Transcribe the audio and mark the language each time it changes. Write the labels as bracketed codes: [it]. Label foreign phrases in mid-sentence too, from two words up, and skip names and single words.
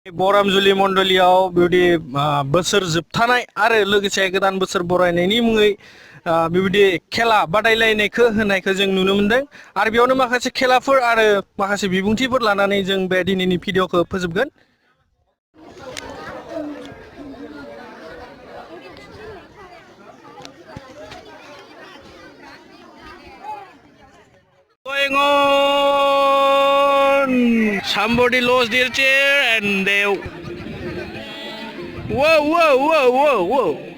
[brx] Bor Amjuli mondoliयाव बेबायदि बोसोर जोबथानाय आरो लोगोसे गोदान बोसोर बरायनायनि मुङै बेबायदि खेला बादायलायनायखौ होनायखौ जों नुनो मोनदों आरो बेयावनो माखासे खेलाफोर आरो माखासे बिबुंथिफोर लानानै जों बे दिनैनि भिडिअखौ फोजोबगोन। [en] Going on! Somebody lost their chair and they... Whoa, whoa, whoa, whoa, whoa!